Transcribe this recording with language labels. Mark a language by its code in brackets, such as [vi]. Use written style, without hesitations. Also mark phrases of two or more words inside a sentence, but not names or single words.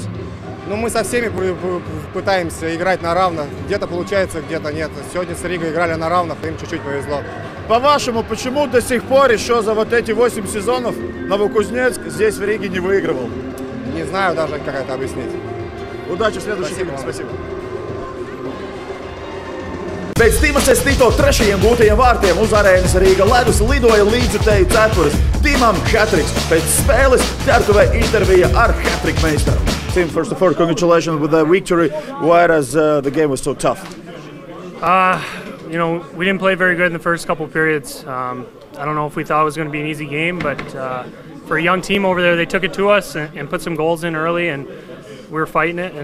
[ru] Ну, мы со всеми пытаемся играть на равных. Где-то получается, где-то нет. Сегодня с Ригой играли на равных, им чуть-чуть повезло. По-вашему, почему до сих пор еще за вот эти 8 сезонов Новокузнецк здесь в Риге не выигрывал? Не знаю даже, как это объяснить. Удачи в следующем игре. Спасибо. [lv] Pēc Tima Sestito 3. gūtajiem vārtiem uz arēnas Rīga ledus lidoja līdzjutēju cepures. Timam hat-triks. Pēc spēles ķertuvē intervija ar hat-trick meistaru. [en] Tim, first of all, congratulations with the victory, whereas the game was so tough. You know, we didn't play very good in the first couple periods. I don't know if we thought it was going to be an easy game, but for a young team over there, they took it to us and put some goals in early, and we were fighting it.